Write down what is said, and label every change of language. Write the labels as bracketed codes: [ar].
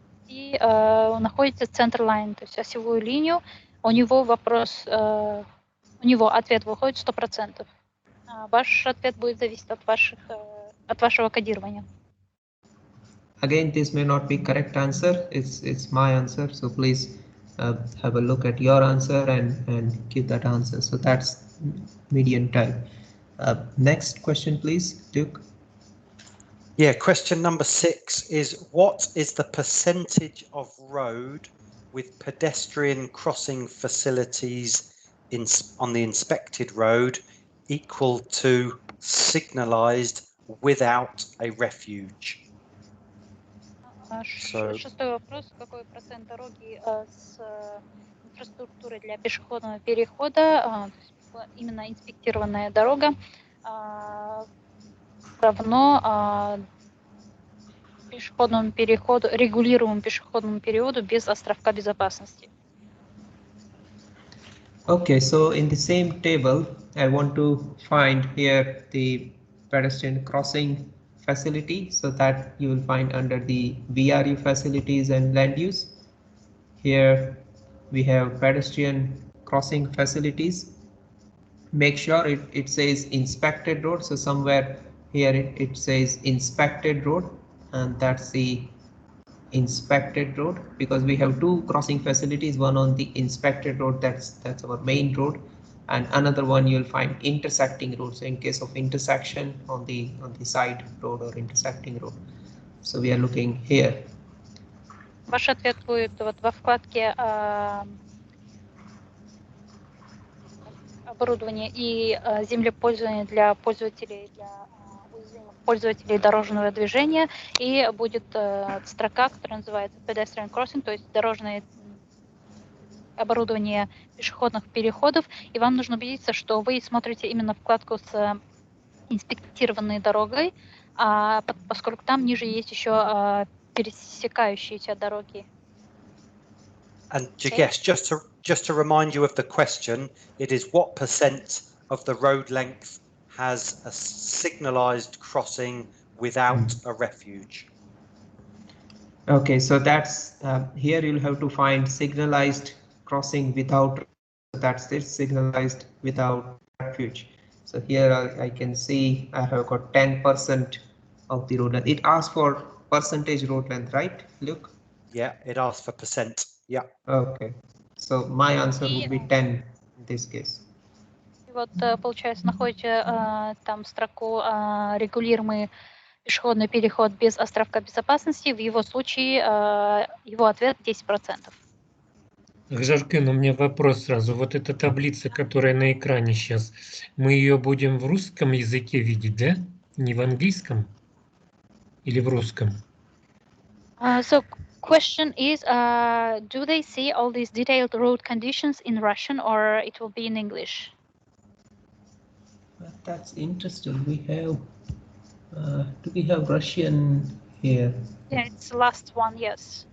[ru] И находите [en] center line, [ru] то есть осевую линию. У него вопрос, у него ответ выходит 100%. Ваш ответ будет зависеть от вашего кодирования. [en] Again, this may not be correct answer. It's my answer. So please have a look at your answer and give that answer. So that's median type. Next question, please, Duke. Yeah, question number 6 is, what is the percentage of road with pedestrian crossing facilities on the inspected road equal to signalized without a refuge? [ru] Шестой вопрос. Какой процент дороги с инфраструктурой для пешеходного перехода, именно инспектированная дорога, равно пешеходному переходу, регулируемому пешеходному переходу без островка безопасности? [en] Okay, so in the same table, I want to find here the pedestrian crossing facility, so that you will find under the VRU facilities and land use. Here we have pedestrian crossing facilities. Make sure it says inspected road. So somewhere here it says inspected road, and that's the inspected road, because we have two crossing facilities, one on the inspected road, that's our main road, and another one you'll find intersecting road. So in case of intersection on the side road or intersecting road. So we are looking here. [ru] Ваш ответ будет вот во вкладке оборудование и землепользование для пользователей, пользователей дорожного движения, и будет строка, которая называется pedestrian crossing, то есть дорожное оборудование пешеходных переходов, и вам нужно убедиться, что вы смотрите именно вкладку с инспектированной дорогой, поскольку там ниже есть еще пересекающиеся дороги. [en] And Jagesh, just to remind you of the question, it is what percent of the road length has a signalized crossing without a refuge? Okay, so that's here you'll have to find signalized crossing without, that's it, signalized without refuge. So here I can see I have got 10% of the road length. It asks for percentage road length, right, Luke? Yeah, it asks for percent. Yeah. Okay, so my answer would be 10 in this case. [ru] И вот получается, находите там строку регулируемый пешеходный переход без островка безопасности. В его случае его ответ 10%. Жаркин, у меня вопрос сразу. Вот эта таблица, которая на экране сейчас, мы ее будем в русском языке видеть, да? Не в английском или в русском? [en] So question is, do they see all these detailed road conditions in Russian, or it will be in English? That's interesting. We have, do we have Russian here? Yeah, it's the last one, yes.